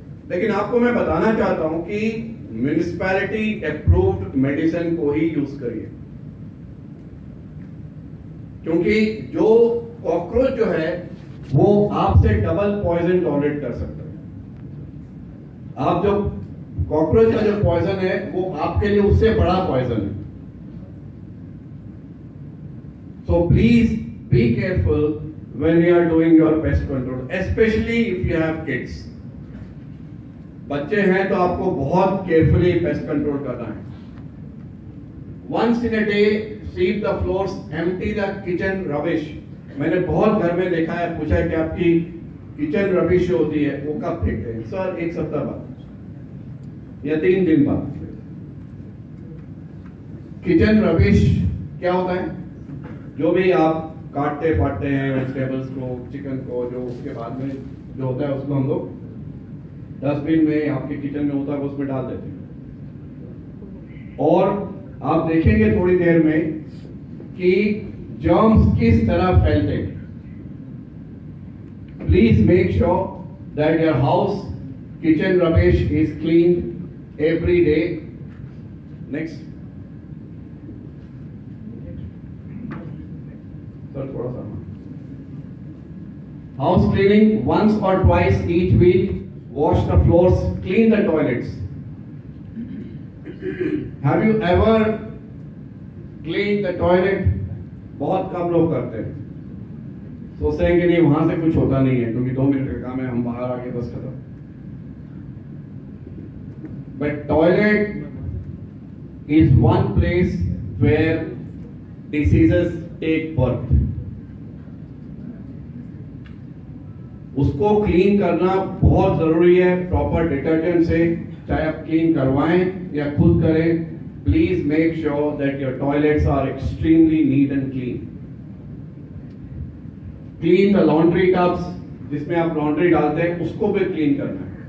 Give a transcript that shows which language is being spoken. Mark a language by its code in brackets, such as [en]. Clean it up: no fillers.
[hi] लेकिन आपको मैं बताना चाहता हूं कि म्युनिसिपैलिटी अप्रूव्ड मेडिसिन को ही यूज करिए, क्योंकि जो कॉकरोच जो है वो आपसे डबल पॉइजन टॉलरेट कर सकता है. आप जो कॉकरोच का जो पॉइजन है वो आपके लिए उससे बड़ा पॉइजन है. [en] So please be careful when you are doing your pest control, especially if you have kids. [hi] बच्चे हैं तो आपको बहुत केयरफुली पेस्ट कंट्रोल करना है. [en] Once in a day, sweep the floors, empty the kitchen rubbish. [hi] मैंने बहुत घर में देखा है, पूछा है कि आपकी किचन रबिश जो होती है वो कब फेंकते हैं? सर, एक सप्ताह बाद या 3 दिन बाद. किचन रबिश क्या होता है? जो भी आप काटते फाटते हैं वेजिटेबल्स को, चिकन को, जो उसके बाद में जो होता है उसको हम लोग डस्टबिन में आपके किचन में होता है उसमें डाल देते हैं. और आप देखेंगे थोड़ी देर में कि जर्म्स किस तरह फैलते हैं. [en] Please make sure that your house kitchen rubbish is clean every day. Next sir, [hi] थोड़ा सा [en] House cleaning once or twice each week. Wash the floors, clean the toilets. Have you ever cleaned the toilet? [hi] बहुत कम लोग करते हैं, सोचते हैं कि नहीं वहां से कुछ होता नहीं है क्योंकि 2 मिनट का काम है, हम बाहर आके बस खत्म. [en] But toilet is one place where diseases take birth. [hi] उसको क्लीन करना बहुत जरूरी है प्रॉपर डिटर्जेंट से, चाहे आप क्लीन करवाएं या खुद करें. [en] Please make sure that your toilets are extremely neat and clean. Clean the laundry tubs, [hi] जिसमें आप लॉन्ड्री डालते हैं उसको भी क्लीन करना है.